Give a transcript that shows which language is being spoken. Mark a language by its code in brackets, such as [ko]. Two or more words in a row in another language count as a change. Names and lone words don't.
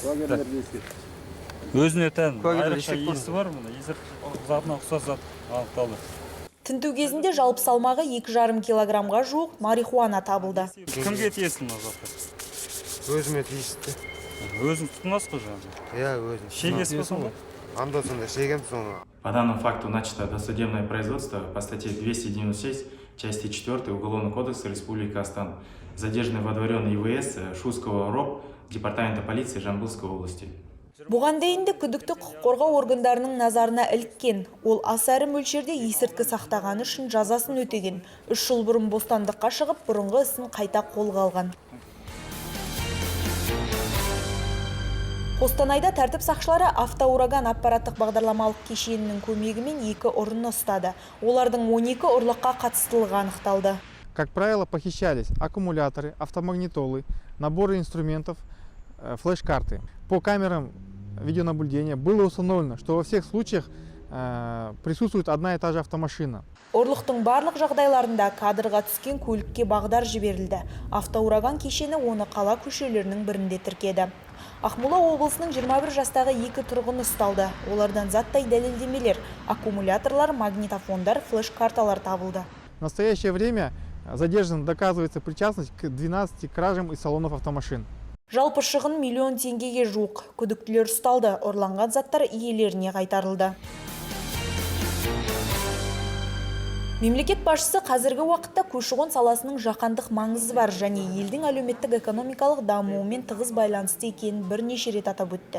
[kk] Өзіне тән айрықша иісі бар, есірткі затына ұқсас зат анықталды. Тінту кезінде жалпы салмағы 2,5 килограммға жуық марихуана табылды. Кімге тиесін ол заттар? Өзіме тиісті. Өзің тұтынасыз ғой жаңағы? Я өзім. Шегесі болсын ба? Анда сонда шегем соны. [ru] По данному факту начато досудебное производство по статье 296, части 4 Уголовного кодекса Республики Казахстан, задержанный водворен ИВС Шуского РОП Департамента полиции Жамбылской области. [kk] Бұған дейінді күдікті құқық қорғау органдарының назарына іліккен. Ол аса ірі мөлшерде есірткі сақтағаны үшін жазасын өтеген. 3 жыл бұрын бостандыққа шығып, бұрынғы ісін қайта қолға алған. Қостанайда тәртіп сақшылары автоураган аппараттық бағдарламалық кешенінің көмегімен 2 ұрыны ұстады. Олардың 12 ұрлыққа қатыстылығы анықталды. [ru] Как правило, похищались аккумуляторы, автомагнитолы, наборы инструментов, флеш-карты. По камерам видеонаблюдения было установлено, что во всех случаях присутствует одна и та же автомашина. [kk] Ұрлықтың барлық жағдайларында кадрға түскен көлікке бағдар жіберілді. Автоураган кешені оны қала көшелерінің бірінде тіркеді. Ақмола облысының 21 жастағы 2 тұрғыны ұсталды. Олардан заттай дәлелдемелер, аккумуляторлар, магнитофондар, флеш-карталар табылды. [ru] В настоящее время задержан доказывается причастность к 12 кражам из салонов автомашин. [kk] Жалпы шығын миллион теңгеге жуық. Күдіктілер ұсталды, ұрланған заттар иелеріне қайтарылды. Мемлекет басшысы қазіргі уақытта көші-қон саласының жаһандық маңызы бар және елдің әлеуметтік экономикалық дамуымен тығыз байланысты екенін бірнеше рет атап өтті.